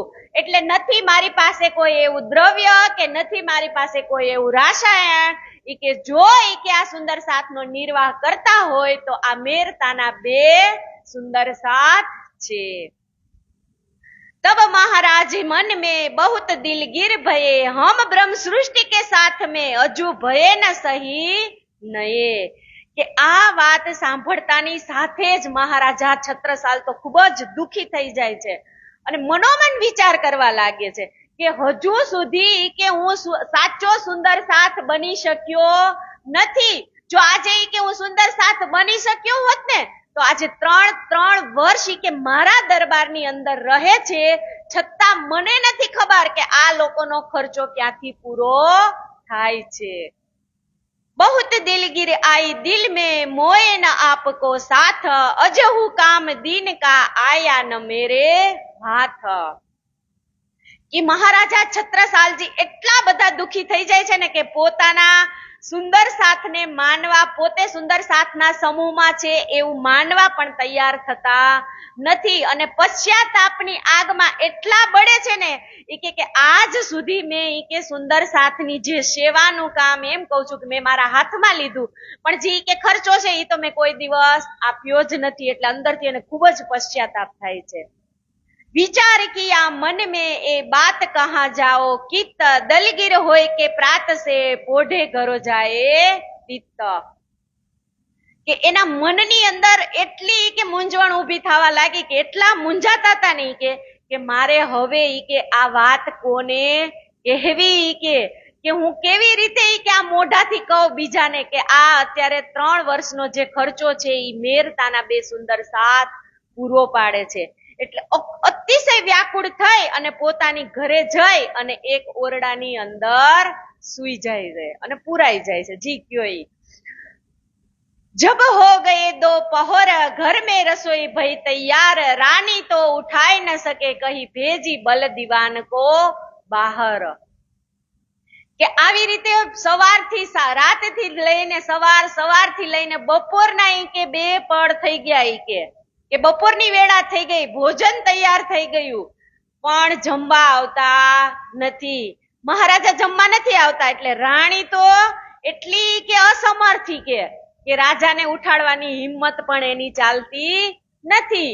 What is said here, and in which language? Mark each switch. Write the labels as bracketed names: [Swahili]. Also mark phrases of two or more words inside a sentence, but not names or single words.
[Gujarati] એટલે નથી મારી પાસે કોઈ એવું દ્રવ્ય કે નથી મારી પાસે કોઈ એવું રાસાયણ કે જો કે આ સુંદર સાથનો નિર્વાહ કરતા હોય તો આ મેરતાના 2 સુંદર સાથ છે. [Hindi] तब महाराज मन में बहुत दिलगिर भये, हम ब्रह्म सृष्टि के साथ में अजू भये न सही नये. [Gujarati] કે આ વાત સાંભળતાની સાથે જ મહારાજા છત્રસાલ તો ખૂબ જ દુખી થઈ જાય છે અને મનોમન વિચાર કરવા લાગે છે કે હજુ સુધી કે હું સાચો સુંદર સાથ બની શક્યો નથી. જો આજે કે હું સુંદર સાથ બની શક્યો હોત ને તો આજે 3 વર્ષ કે મારા દરબારની અંદર રહે છે, છતાં મને નથી ખબર કે આ લોકોનો ખર્ચો ક્યાંથી પૂરો થાય છે. [Hindi] बहुत दिलगिर आई दिल में मोए न आपको साथ, अजहू काम दीन का आया न मेरे हाथ. [Gujarati] કે મહારાજા છત્રસાલજી એટલા બધા દુખી થઈ જાય છે ને કે પોતાના સુંદર સાથને માનવા, પોતે સુંદર સાથના સમૂહમાં છે એવું માનવા પણ તૈયાર થતા નથી અને પશ્ચાતાપની આગમાં એટલા બળે છે ને કે આજ સુધી મેં કે સુંદર સાથની જે સેવાનું કામ, એમ કહું છું કે મેં મારા હાથમાં લીધું પણ જે કે ખર્ચો છે એ તો મેં કોઈ દિવસ આપ્યો જ નથી. એટલે અંદરથી એને ખૂબ જ પશ્ચાતાપ થાય છે. [Hindi] विचार किया मन में ए बात कहाँ जाओ, कित दलगीर होय के प्रात से पोढ़े घरो जाए પિત્ત. [Gujarati] કે એના મનની અંદર એટલી કે મૂંઝવણ ઊભી થવા લાગી કે એટલા મૂંઝાતા હતા નહીં કે મારે હવે કે આ વાત કોને કહેવી કે હું કેવી રીતે કે આ મોઢાથી કહું બીજાને કે આ અત્યારે 3 વર્ષનો જે ખર્ચો છે એ મેરતાના 2 સુંદર સાથ પૂરો પાડે છે. એટલે અતિશય વ્યાકુળ થઈ અને પોતાની ઘરે જઈ અને એક ઓરડાની અંદર સુઈ જાય છે અને પુરાઈ જાય છે. જી કયો ઈ [Hindi] जब हो गए दोपहर घर में रसोई भई तैयार, रानी तो उठाई न सके कही भेजी बल दीवान को बाहर. [Gujarati] કે આવી રીતે સવારથી રાતથી લઈને સવારથી લઈને બપોરના ઈ કે 2 પળ થઈ ગયા ઈ કે બપોરની વેળા થઈ ગઈ, ભોજન તૈયાર થઈ ગયું, પણ જમવા આવતા નથી. મહારાજા જમવા નથી આવતા એટલે રાણી તો એટલી કે અસમર્થી કે રાજાને ઉઠાડવાની હિંમત પણ એની ચાલતી નથી.